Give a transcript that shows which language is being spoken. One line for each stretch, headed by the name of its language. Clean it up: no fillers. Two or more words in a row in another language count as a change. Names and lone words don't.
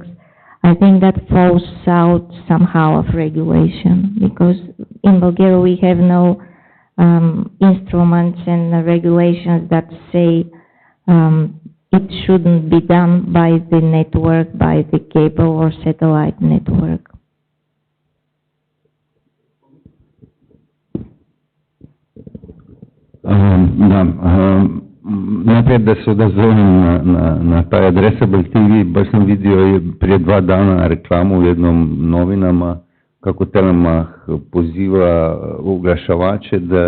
English: I think that falls out somehow of regulation because in Bulgaria we have no instruments and regulations that say it shouldn't be done by the network, by the cable or satellite network.
Croatian: Najprije da se odazovem na taj
English: Addressable TV,
Croatian: baš sam vidio prije 2 dana reklamu u jednom novinama kako Telemach poziva oglašavače